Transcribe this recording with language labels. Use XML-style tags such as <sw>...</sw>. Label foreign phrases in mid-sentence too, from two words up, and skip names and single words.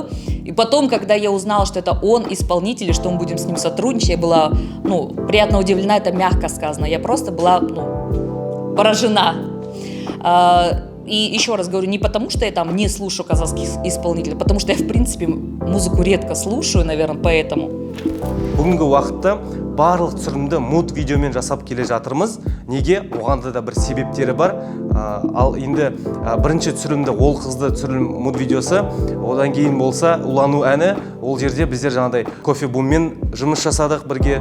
<ru>И потом, когда я узнала, что это он исполнитель, и что мы будем с ним сотрудничать, я была, приятно удивлена, это мягко сказано. Я просто была, поражена. И еще раз говорю, не потому, что я там не слушаю казахских исполнителей, а потому что я, в принципе, музыку редко слушаю, наверное, поэтому.</ru> <kk>Бүгінгі уақытта барлық түсірімді муд видеомен жасап келе жатырмыз. Неге? Оғанда да бір себептері бар. Ал енді бірінші түсірімді ол қызды түсірілім муд видеосы, одан кейін болса улану әні, ол жерде біздер жаңағыдай кофе буммен жұмыс жасадық бірге.</kk>